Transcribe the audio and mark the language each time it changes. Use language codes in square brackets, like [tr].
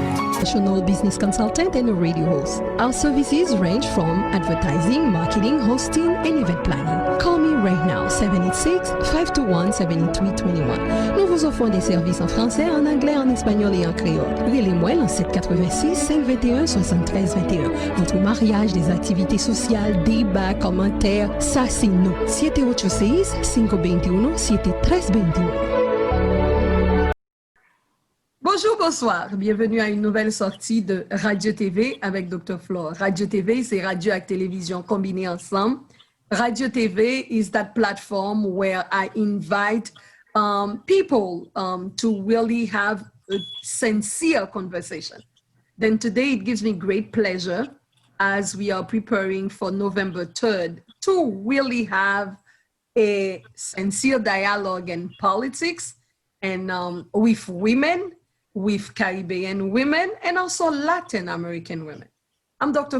[en] Professional business consultant and a radio host. Our services range from advertising, marketing, hosting, and event planning. Call me right now, 786-521-7321. [fr] Nous vous offrons des services en français, en anglais, en espagnol et en créole. Relez-moi dans 786-521-7321. Votre mariage, des activités sociales, débats, commentaires, ça c'est nous. 786-521-7321. Bonjour, bonsoir. Bienvenue à une nouvelle sortie de Radio TV avec Dr. Flore. Radio TV, c'est radio et télévision combinées ensemble. [en] Radio TV is that platform where I invite people to really have a sincere conversation. Then today it gives me great pleasure as we are preparing for November 3rd to really have a sincere dialogue in politics and with women, with Caribbean women, and also Latin American women. I'm Dr.